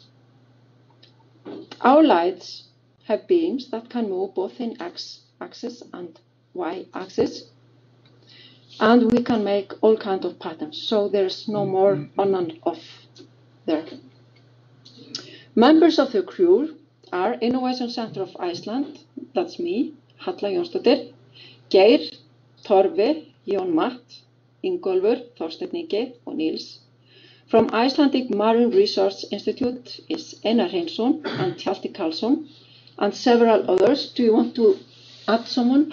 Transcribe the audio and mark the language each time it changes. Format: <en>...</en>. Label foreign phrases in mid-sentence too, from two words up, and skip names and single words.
<en>Our lights have beams that can move both in X-axis and Y-axis, and we can make all kinds of patterns, so there's no more on and off there. Members of the crew are Innovation Center of Iceland, that's me, Halla Jónsdóttir, Geir, Torfi, Jón Matt, Ingólfur, Þorsteinn Ingi, og Niels. From Icelandic Marine Research Institute is Einar Hreinsson and Hjalti Karlsson, and several others. Do you want to add someone?</en>